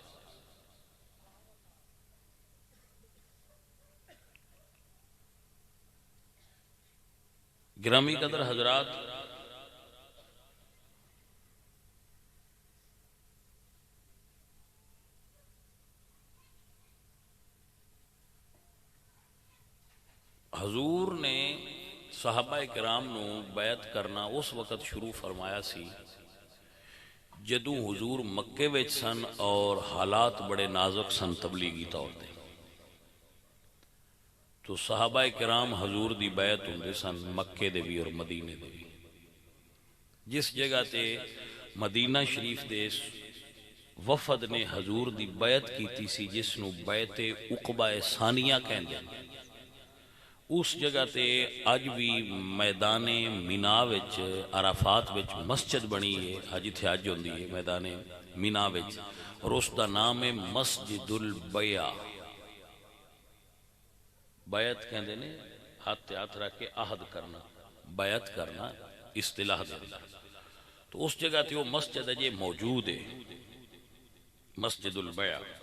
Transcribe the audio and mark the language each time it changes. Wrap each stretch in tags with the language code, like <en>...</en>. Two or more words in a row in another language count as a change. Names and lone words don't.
<ur>گرامی قدر حضرات، حضور نے صحابہ کرام</ur> <pa>نو بیعت کرنا اس وقت شروع فرمایا سی جدوں حضور مکے وچ سن اور حالات بڑے نازک سن تبلیغی طور تے، تو صحابہ کرام حضور دی بیعت ہوندے سن مکے دے بھی اور مدینے دے بھی۔ جس جگہ تے مدینہ شریف دے وفد نے حضور دی بیعت کیتی سی، جس نو بیعت عقبہ ثانیہ کہندے ہیں، اس جگہ تے اج بھی میدان مینا وچ عرفات وچ مسجد بنی ہے، اج اتھے اج ہوندی ہے میدان مینا وچ، اور اس دا نام ہے مسجد البیع۔ بیعت کہندے نے ہاتھ ہاتھ رکھ کے عہد کرنا، بیعت کرنا اصطلاح دے اندر۔ تو اس جگہ تے وہ مسجد اجے موجود ہے، مسجد البیع۔</pa>